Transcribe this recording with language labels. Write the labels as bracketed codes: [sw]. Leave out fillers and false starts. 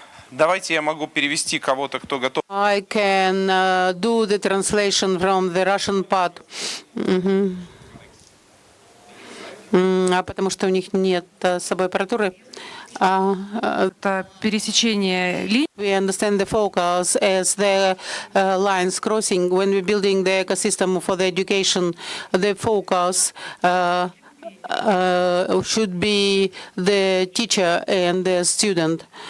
[ru] Давайте я могу перевести кого-то, кто готов. [en] I can do the translation from the Russian part. [ru] Потому что у них нет с собой аппаратуры. Это пересечение линий. [en] We understand the focus as the lines crossing. When we're building the ecosystem for the education, the focus should be the teacher and the student.